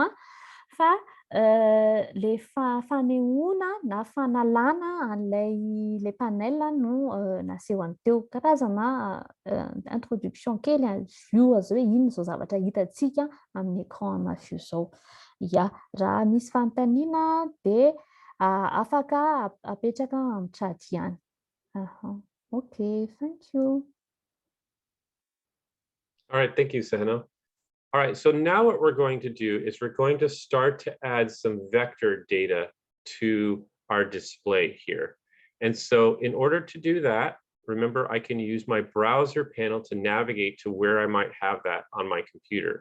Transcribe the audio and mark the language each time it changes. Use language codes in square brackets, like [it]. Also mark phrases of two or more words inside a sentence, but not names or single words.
[mg] Fa le fanehoana na fanalana an'ilay panel no nasehoany teo. Karazana introduction kely view azy hoe inona izao zavatra hitantsika amin'ny écran Mafio izao. Ya, raha misy fanontaniana dia afaka apetraka amin'ny chat ihany. [en] Okay, thank you. All right, thank you, Seheno. All right, so now what we're going to do is we're going to start to add some vector data to our display here. And so in order to do that, remember I can use my browser panel to navigate to where I might have that on my computer.